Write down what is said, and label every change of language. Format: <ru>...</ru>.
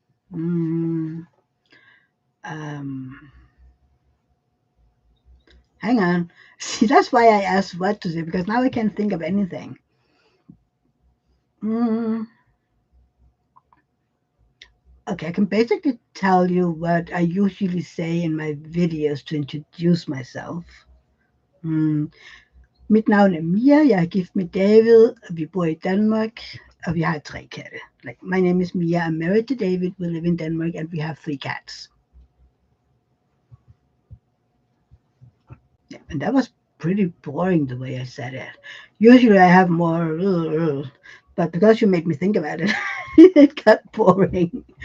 <en>mm, um, hang on. See, that's why I asked what to say because now I can't think of anything. Mm, okay, I can basically tell you what I usually say in my videos to introduce myself.</en> <da>Mm, Mit navn er Mia, jeg er gift med David, og vi bor i Danmark, og vi har 3 katte.</da> <en>Like, my name is Mia, I'm married to David, we live in Denmark, and we have 3 cats. Yeah, and that was pretty boring the way I said it. Usually I have more, but because you made me think about it, it got boring.</en>